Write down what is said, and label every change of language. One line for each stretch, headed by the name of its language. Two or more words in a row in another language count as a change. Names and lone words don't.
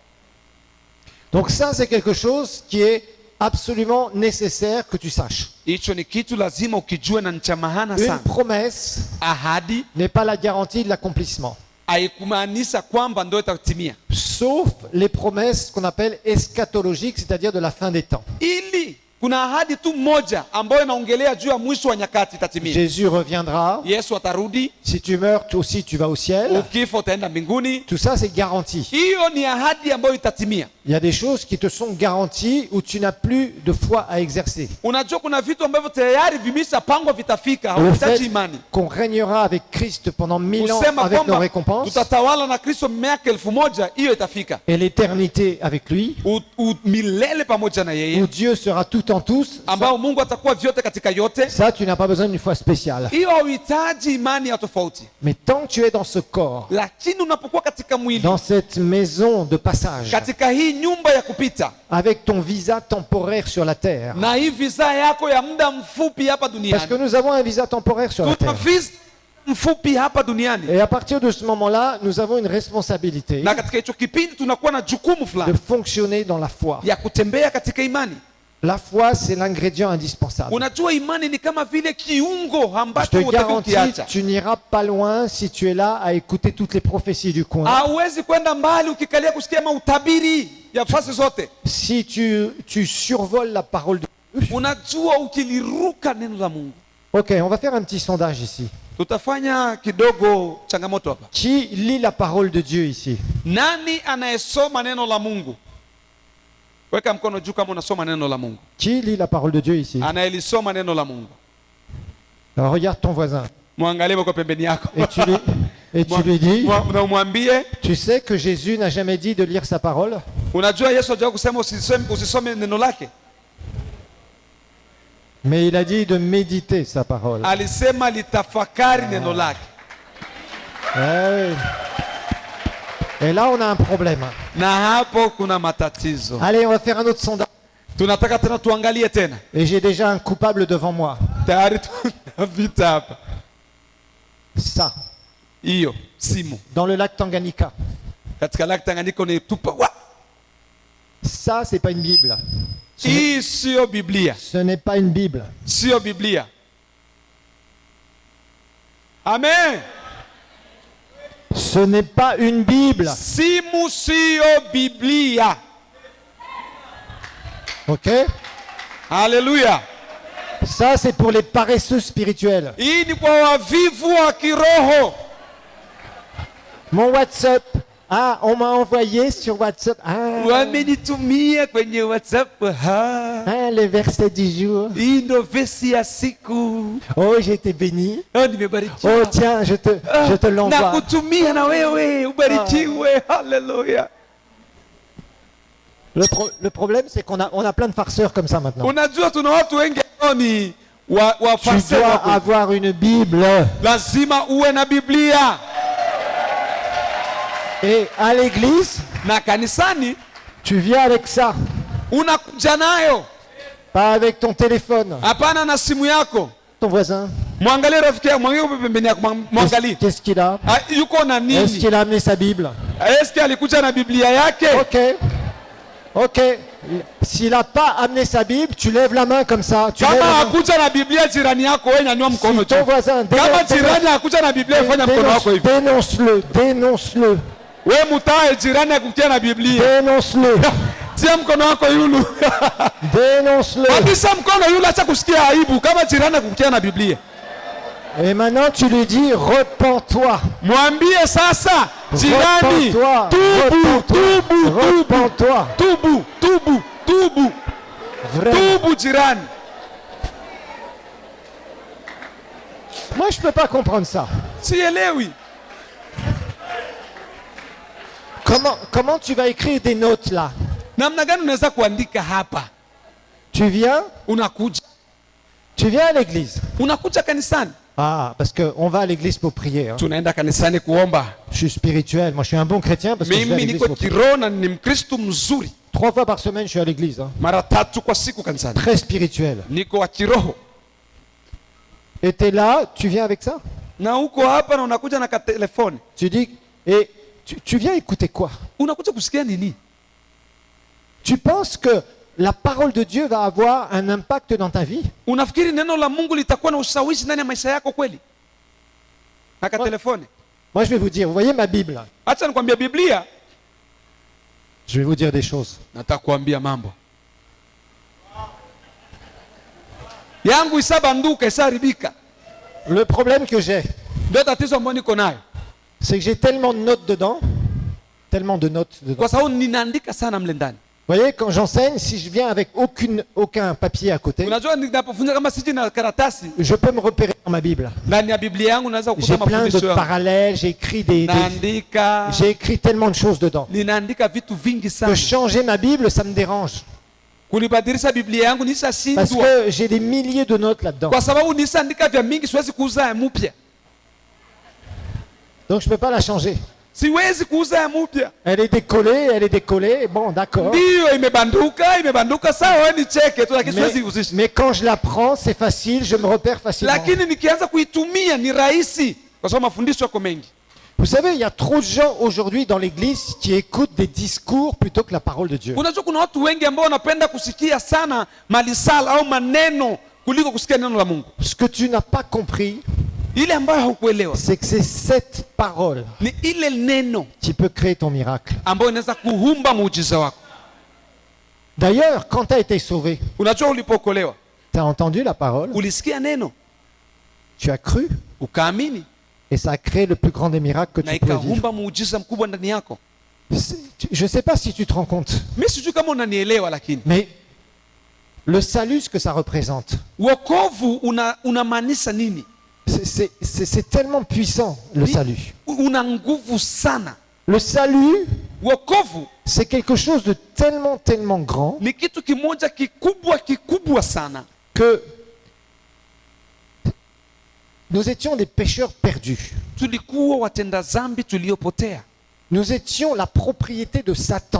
French: Donc ça, c'est quelque chose qui est absolument nécessaire que tu saches.
Swahili: Hicho ni kitu lazima ukijue na ni cha maana
French: Une
Swahili: sana.
French: promesse
Swahili: Ahadi
French: n'est pas la garantie de l'accomplissement.
Swahili: haikumaanisha kwamba ndio itatimia,
French: Sauf les promesses qu'on appelle eschatologiques, c'est-à-dire de la fin des temps.
Swahili: ili kuna ahadi tu moja ambayo inaongelea juu ya mwisho wa nyakati itatimia.
French: Jésus reviendra.
Swahili: Yesu atarudi,
French: Si tu meurs, toi aussi tu vas au ciel.
Swahili: ukifa utaenda mbinguni.
French: Tout ça, c'est garanti.
Swahili: Hiyo ni ahadi ambayo itatimia.
French: Il y a des choses qui te sont garanties où tu n'as plus de foi à exercer.
Swahili: Unajua kuna vitu ambavyo tayari vimeshapangwa vitafika,
French: Le
Swahili: hauhitaji
French: fait
Swahili: imani.
French: qu'on régnera avec Christ pendant 1000 ans
Swahili: Kusema
French: avec nos
Swahili: kwamba
French: récompenses
Swahili: tutatawala na Kristo miaka 1000, hiyo itafika.
French: et l'éternité avec lui,
Swahili: Milele pamoja na
French: où
Swahili: yeye,
French: Dieu sera tout en tous,
Swahili: ambao Mungu atakuwa vyote katika yote.
French: ça tu n'as pas besoin d'une foi spéciale.
Swahili: Hiyo hauhitaji imani ya tofauti.
French: Mais tant que tu es dans ce corps,
Swahili: Lakini unapokuwa katika mwili,
French: dans cette maison de passage,
Swahili: katika hii nyumba ya kupita,
French: avec ton visa temporaire sur la terre,
Swahili: na hii visa yako ya muda mfupi hapa
French: parce que
Swahili: duniani,
French: nous avons un visa temporaire sur la
Swahili: tuna
French: terre.
Swahili: visa mfupi hapa duniani,
French: Et à partir de ce moment-là, nous avons une responsabilité
Swahili: na katika hicho kipindi tunakuwa na jukumu
French: de
Swahili: fulani
French: fonctionner dans la foi.
Swahili: ya kutembea katika imani.
French: La foi, c'est l'ingrédient indispensable.
Swahili: Unajua imani ni kama vile kiungo
French: Je
Swahili: ambacho
French: te
Swahili: hutaki
French: garantis,
Swahili: ukiacha.
French: tu n'iras pas loin si tu es là à écouter toutes les prophéties du coin.
Swahili: Hauwezi kwenda mbali ukikalia kusikia mautabiri ya fasi zote.
French: Si tu survoles la parole de Dieu.
Swahili: Unajua ukiliruka neno la Mungu.
French: Ok, on va faire un petit sondage ici.
Swahili: Tutafanya kidogo changamoto hapa.
French: Qui lit la parole de Dieu ici?
Swahili: Nani anayesoma neno la Mungu? Weka mkono juu kama unasoma neno la Mungu.
French: Qui lit la parole de Dieu ici?
Swahili: Anayelisoma neno la Mungu.
French: Alors regarde ton voisin
Swahili: Mwangalie kwa pembeni yako.
French: et tu lui dis,
Swahili: Na umwambie,
French: tu sais que Jésus n'a jamais dit de lire sa parole?
Swahili: unajua Yesu hajawahi kusema usisome neno lake.
French: Mais il a dit de méditer sa parole.
Swahili: Alisema litafakari neno lake.
French: Eh oui. Et là, on a un problème.
Swahili: Na hapo kuna matatizo.
French: Allez, on va faire un autre sondage.
Swahili: Tunataka tena tuangalie tena.
French: Et j'ai déjà un coupable devant moi.
Swahili: Tayari tuna vita hapa.
French: Ça,
Swahili: Hiyo simu
French: dans le lac Tanganyika.
Swahili: katika laki Tanganyika ni tupa.
French: Ça, c'est pas une Bible.
Swahili: Hii sio Biblia.
French: Ce n'est pas une Bible.
Swahili: Sio Biblia.
French: Amen. Ce n'est pas une Bible.
Swahili: Simu sio Biblia.
French: Ok?
Swahili: Haleluya.
French: Ça, c'est pour les paresseux spirituels.
Swahili: Hii ni kwa wavivu wa kiroho.
French: Mon WhatsApp. Ah, on m'a envoyé sur WhatsApp. Ah,
Swahili: Wamenitumia kwenye WhatsApp.
French: les versets du jour.
Swahili: Hii ndo vesi ya siku.
French: Oh, j'ai été béni.
Swahili: Nimebarikiwa.
French: Oh, tiens, je te l'envoie.
Swahili: Nakutumia na wewe ubarikiwe. Haleluya.
French: Le problème, c'est qu'on a plein de farceurs comme ça maintenant.
Swahili: Unajua tuna watu wengi ambao ni
French: Tu
Swahili: wafarisi.
French: dois avoir une Bible.
Swahili: Lazima uwe na Biblia.
French: Et à l'église,
Swahili: Na kanisani
French: tu viens avec ça.
Swahili: unakuja nayo,
French: Pas avec ton téléphone.
Swahili: hapana na simu yako.
French: Ton voisin,
Swahili: Mwangalie rafiki yako, mwangalie pembeni yako, mwangalie.
French: qu'est-ce qu'il a?
Swahili: Yuko na
French: Est-ce
Swahili: nini?
French: qu'il a amené sa Bible?
Swahili: Eske alikuja na Biblia yake?
French: Ok. S'il n'a pas amené sa Bible, tu lèves la main comme ça. Tu lèves
Swahili: Kama
French: la main.
Swahili: hakuja na Biblia jirani yako, wewe nyanyua mkono
French: Si ton
Swahili: juu.
French: voisin,
Swahili: Kama jirani hakuja na Biblia, fanya mkono wako hivi.
French: dénonce-le.
Swahili: Wewe mtae jirani akukia na Biblia.
French: Dénonce-le.
Swahili: Tia mkono wako yulu.
French: Dénonce-le.
Swahili: Pakisha mkono yulu, acha kusikia aibu kama jirani akukia na Biblia.
French: Et maintenant, tu lui dis, repens-toi.
Swahili: Mwambie sasa jirani,
French: Repens-toi. Repens-toi.
Swahili: tubu
French: Vraiment.
Swahili: tubu jirani.
French: Moi, je ne peux pas comprendre ça.
Swahili: Sielewi.
French: Comment tu vas écrire des notes là?
Swahili: Namna gani unaweza kuandika hapa?
French: Tu viens à l'église.
Swahili: Unakuja kanisani.
French: Ah, parce qu'on va à l'église pour prier. Hein.
Swahili: Tunaenda kanisani kuomba.
French: Je suis spirituel. Moi, je suis un bon chrétien parce que je vais à
Swahili: Mimi
French: l'église
Swahili: niko
French: pour prier.
Swahili: kiroho na ni Mkristo mzuri.
French: 3 fois par semaine, je suis à l'église. Hein.
Swahili: Mara 3 kwa siku kanisani.
French: Très spirituel.
Swahili: Niko wa kiroho.
French: Et tu es là, tu viens avec ça?
Swahili: Na uko hapa na unakuja na telefoni.
French: Tu dis, et tu viens écouter quoi?
Swahili: Unakuja kusikia nini?
French: Tu penses que la parole de Dieu va avoir un impact dans ta vie?
Swahili: Unafikiri neno la Mungu litakuwa na ushawishi ndani ya maisha yako kweli? Na telefoni.
French: Moi, je vais vous dire, vous voyez ma Bible?
Swahili: Acha nikwambie Biblia.
French: Je vais vous dire des choses.
Swahili: Nataka kuambia mambo. Yangu isabanduka isaribika.
French: Le problème que j'ai,
Swahili: Ndio tatizo ambalo niko nayo.
French: c'est que j'ai tellement de notes dedans. Tellement de notes dedans.
Swahili: Kwa sababu ninaandika sana mle ndani.
French: Vous voyez, quand j'enseigne, si je viens avec aucun papier à côté,
Swahili: Unajua ninapofunza kama siji na karatasi,
French: je peux me repérer dans ma Bible.
Swahili: ndani ya Biblia yangu naweza
French: J'ai
Swahili: kukuta
French: plein de
Swahili: mafundisho yangu.
French: parallèles, j'ai écrit
Swahili: Naandika,
French: j'ai écrit tellement de choses dedans.
Swahili: ninaandika vitu vingi
French: Que
Swahili: sana.
French: changer ma Bible, ça me dérange.
Swahili: Kulibadilisha Biblia yangu
French: Parce
Swahili: nishashindwa.
French: que j'ai des milliers de notes là-dedans.
Swahili: Kwa sababu nishaandika vya mingi siwezi kuuza ya mpya.
French: Donc je ne peux pas la changer.
Swahili: Siwezi kuuza ya mpya.
French: Elle est décollée, bon d'accord.
Swahili: Ndio imebanduka sawa, wewe ni cheke tu lakini siwezi kuuzisha.
French: Mais quand je la prends, c'est facile, je me repère facilement.
Swahili: Lakini nikianza kuitumia ni rahisi kwa sababu mafundisho yako mengi.
French: Vous savez, il y a trop de gens aujourd'hui dans l'église qui écoutent des discours plutôt que la parole de Dieu.
Swahili: Unajua kuna watu wengi ambao wanapenda kusikia sana malisala au maneno kuliko kusikia neno la Mungu.
French: Ce que tu n'as pas compris,
Swahili: Ile ambayo haukuelewa
French: c'est que c'est cette parole
Swahili: ni ile neno
French: qui peut créer ton miracle.
Swahili: ambayo inaweza kuumba muujiza wako.
French: D'ailleurs, quand tu as été sauvé,
Swahili: Unajua ulipookolewa,
French: tu as entendu la parole,
Swahili: ulisikia neno,
French: tu as cru,
Swahili: ukaamini
French: et ça a créé le plus grand des miracles que
Swahili: na
French: tu peux vivre.
Swahili: ikaumba muujiza mkubwa ndani yako.
French: Je ne sais pas si tu te rends compte,
Swahili: Mimi sijui kama unanielewa, lakini
French: mais le salut, ce que ça représente,
Swahili: wokovu unamaanisha nini?
French: c'est tellement puissant, le salut.
Swahili: Una nguvu sana.
French: Le salut,
Swahili: Wokovu
French: c'est quelque chose de tellement, tellement grand
Swahili: ni kitu kimoja kikubwa sana
French: que nous étions des pécheurs perdus.
Swahili: tulikuwa watenda dhambi tuliopotea.
French: Nous étions la propriété de Satan.